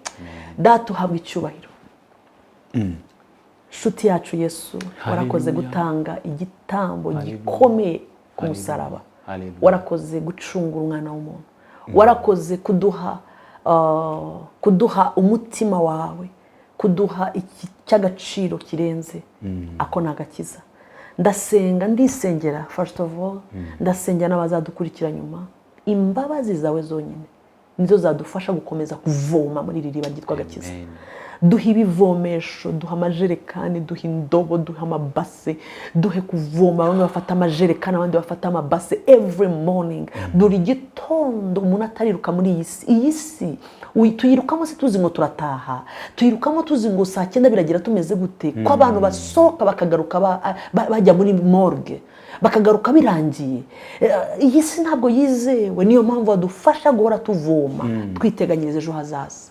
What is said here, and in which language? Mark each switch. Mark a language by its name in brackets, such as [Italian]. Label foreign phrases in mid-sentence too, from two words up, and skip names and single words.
[Kinyarwanda] Data uhabwe icyubahiro nshuti yacu Yesu warakoze gutanga igitambo gikomeye ku musaraba warakoze gucungura umwana w'umuntu warakoze kuduha umutima wawe kuduha iki cy'agaciro kirenze ako nagakiza. Ndasenga ndisengera [English] first of all [Kinyarwanda] ndasengera n'abazadukurikira nyuma imbabazi zawe zonyine nizo zadufasha gukomeza kuvoma muri iri riba ryitwa gakiza. Duha ibivomesho duha amajerekani duha indobo duha amabase duhe kuvoma bamwe bafata amajerekani abandi bafata amabase [English] every morning [Kinyarwanda] buri gitondo umuntu atariruka muri iyi si tuyirukamo se tuzi ngo turataha tuyirukamo tuzi ngo saa 9 biragira tumeze gute ko abantu basohoka bakagaruka bajya muri morgue bakagaruka birangiye. Iyi si ntabwo yizewe niyo mpamvu badufasha guhora tuvoma twiteganyiriza ejo hazaza.